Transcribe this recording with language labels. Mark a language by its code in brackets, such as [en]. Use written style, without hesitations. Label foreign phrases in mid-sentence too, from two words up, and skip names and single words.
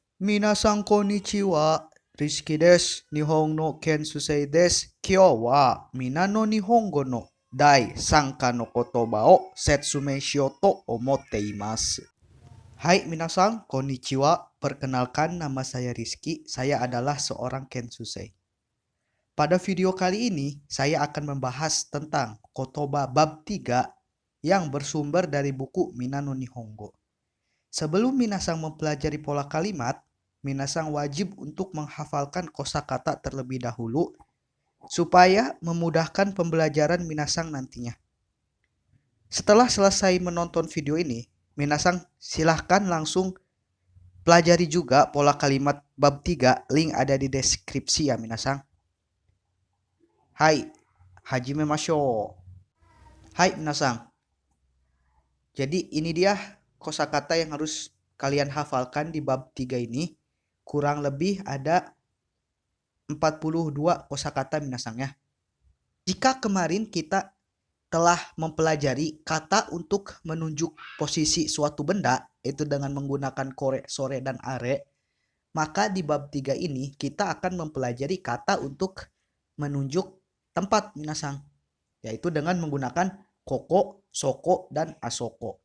[ja] みなさん、こんにちは、リズキーです。日本の研修生です. 今日はみんなの日本語の第三課の言葉を説明しようと思っています. はい、みなさん、こんにちは. [id] Perkenalkan, nama saya Rizky. Saya adalah seorang Ken Susei. Pada video kali ini, saya akan membahas tentang kotoba bab 3 yang bersumber dari buku Mina no Nihongo. Sebelum minasan mempelajari pola kalimat, minasan wajib untuk menghafalkan kosakata terlebih dahulu supaya memudahkan pembelajaran minasan nantinya. Setelah selesai menonton video ini, minasan silahkan langsung pelajari juga pola kalimat bab 3, link ada di deskripsi ya minasan. [ja] はい、始めましょう. はい、みなさん. [id] Jadi ini dia kosakata yang harus kalian hafalkan di bab 3 ini. Kurang lebih ada 42 kosakata minasan ya. Jika kemarin kita telah mempelajari kata untuk menunjuk posisi suatu benda, itu dengan menggunakan [ja] これ、それ, [id] dan are, maka di bab 3 ini kita akan mempelajari kata untuk menunjuk tempat minasan, yaitu dengan menggunakan [ja] ここ、そこ, [id] dan asoko.